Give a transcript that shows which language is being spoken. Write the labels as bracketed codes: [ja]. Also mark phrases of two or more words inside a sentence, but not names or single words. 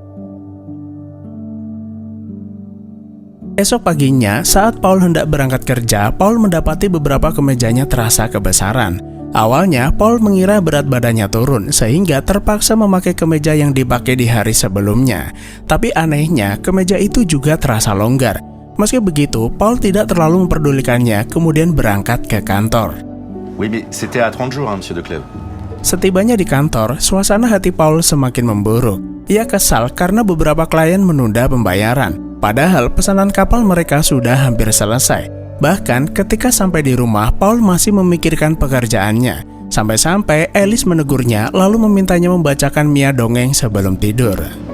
[id] Esok paginya, saat Paul hendak berangkat kerja, Paul mendapati beberapa kemejanya terasa kebesaran. Awalnya, Paul mengira berat badannya turun, sehingga terpaksa memakai kemeja yang dipakai di hari sebelumnya. Tapi anehnya, kemeja itu juga terasa longgar. Meski begitu, Paul tidak terlalu memperdulikannya, kemudian berangkat ke kantor. [fr] Oui, mais c'était à 30 jours, hein, Monsieur de Clèves. [id] Setibanya di kantor, suasana hati Paul semakin memburuk. Ia kesal karena beberapa klien menunda pembayaran. Padahal pesanan kapal mereka sudah hampir selesai. Bahkan ketika sampai di rumah, Paul masih memikirkan pekerjaannya. Sampai-sampai Alice menegurnya lalu memintanya membacakan Mia dongeng sebelum tidur.